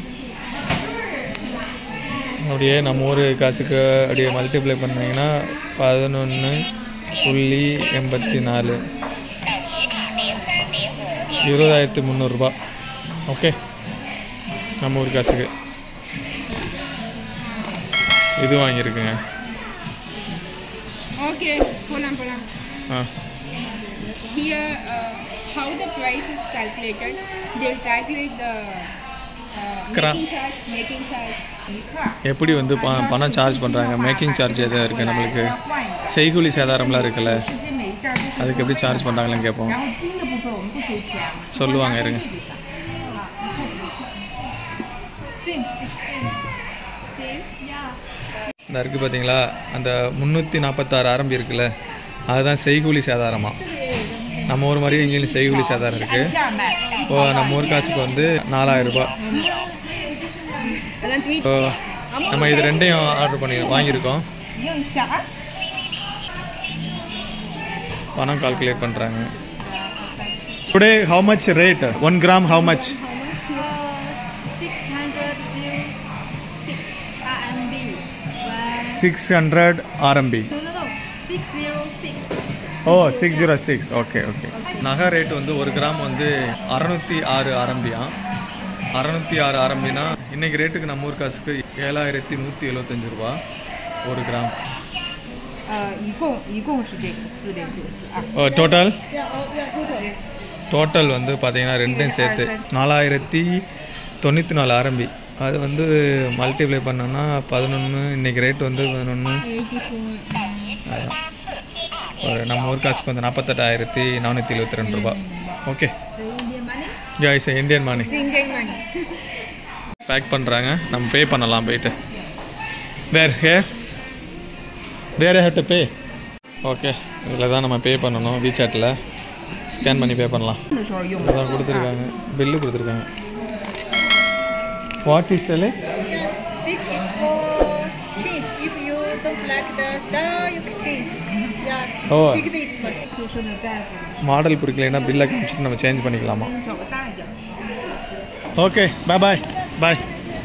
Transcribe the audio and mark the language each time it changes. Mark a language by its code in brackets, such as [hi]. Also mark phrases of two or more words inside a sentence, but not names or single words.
[ta] அப்படியே நம்ம ஊர் காசுக்கு அப்படியே மல்டிப்ளை பண்ணிங்கன்னா 11.84 20,300 ஓகே நம்ம ஊர் காசுக்கு. இது வாங்கியிருக்குங்க. ஓகே போலாம். [en] Here how the price is calculated, they'll calculate the making charge. [ta] எப்படி வந்து பணம் சார்ஜ் பண்ணுறாங்க, [en] making charge [ta] எதாவது இருக்குது நம்மளுக்கு, செய்கூலி சேதாரம்லாம் இருக்குல்ல, அதுக்கு எப்படி சார்ஜ் பண்ணுறாங்களான்னு கேட்போம். சொல்லுவாங்க இருங்க. இந்த இருக்குது பார்த்தீங்களா, அந்த 346 ஆரம்பி இருக்குல்ல, அதுதான் செய்கூலி சேதாரமாக. நம்ம ஊர் மாதிரி இங்கேயும் செய்கூலி சேதாரம் இருக்குது. இப்போ நம்ம ஊர் காசுக்கு வந்து 4000 ரூபாய். நம்ம இது ரெண்டையும் ஆர்டர் பண்ணி வாங்கியிருக்கோம். பணம் கால்குலேட் பண்ணுறாங்க. [en] Today how much rate? 1 gram how much? 600 RMB. Oh 606. Okay okay. [ta] நகை ரேட்டு வந்து 1 கிராம் வந்து 606 RMB. 606 RMBனா இன்றைக்கி ரேட்டுக்கு நம்ம ஊர் காசுக்கு 7175 ரூபா 1 கிராம். [zh] 一共是这个4.94啊。 [en] Oh total [zh] 要 total。 [ta] டோட்டல் வந்து பார்த்தீங்கன்னா ரெண்டையும் சேர்த்து 4094 ஆரம்பி. அது வந்து மல்டிப்ளை பண்ணோன்னா 11, இன்றைக்கி ரேட் வந்து 11. அதான் ஒரு நம்ம ஊர் காசுக்கு வந்து 48,472 ரூபா. [en] Okay ya is Indian money. [ta] பேக் பண்ணுறாங்க, நம்ம பே பண்ணலாம் போயிட்டு. [en] Where have to pay. [ta] ஓகே இதில் தான் நம்ம பே பண்ணணும். வீசாட்டில் ஸ்கேன் பண்ணி பே பண்ணலாம். அதான் கொடுத்துருக்காங்க, பில்லு கொடுத்துருக்காங்க. [en] What's is tel? This is for change. If you don't like the style, you can change. Yeah. Oh. Take this first. [zh] 出生的袋子， [ta] மாடல் பிடிக்கலைன்னா பில்லை காமிச்சிட்டு நம்ம சேஞ்ச் பண்ணிக்கலாமா? [zh] 找个大一点。 [en] Okay bye.